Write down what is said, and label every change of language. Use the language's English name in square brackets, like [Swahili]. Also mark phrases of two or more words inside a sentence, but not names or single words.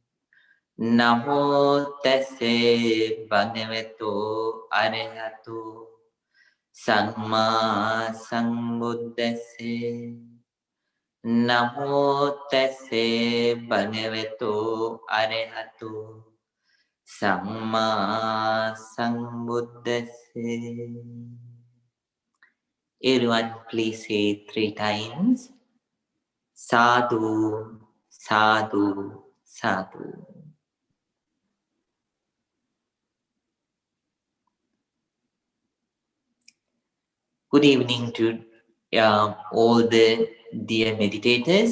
[Pali] Namo tassa bhagavato arahato samma sambuddhassa. Namo tassa bhagavato arahato Samma Sambuddhassa. [English] Everyone, please say 3 times. [Pali] Sadhu, sadhu, sadhu. [English] Good evening to all the dear meditators.